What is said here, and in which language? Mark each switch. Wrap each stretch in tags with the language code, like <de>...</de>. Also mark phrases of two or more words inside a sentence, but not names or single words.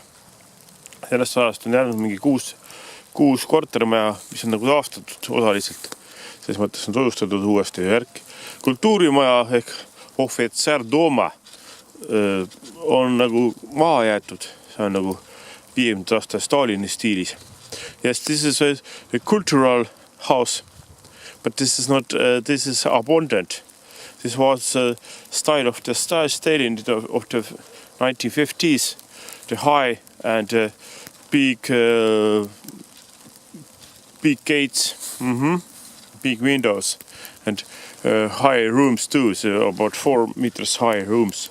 <et>Sellest ajast on jäänud mingi 6 kortermaja, mis on nagu taastatud osaliselt. Selles mõttes on tujustatud uuesti järk. Kultuurimaja ehk Ohvitserdooma on nagu maha jäetud. See on nagu 50 aasta Stalini stiilis.</et> <en>Yes, this is a cultural house, but this is not, this is abundant. This was the style of the Stalin of the 1950s, the high and big gates, big windows, and high rooms too, so about 4 meters high rooms.</en>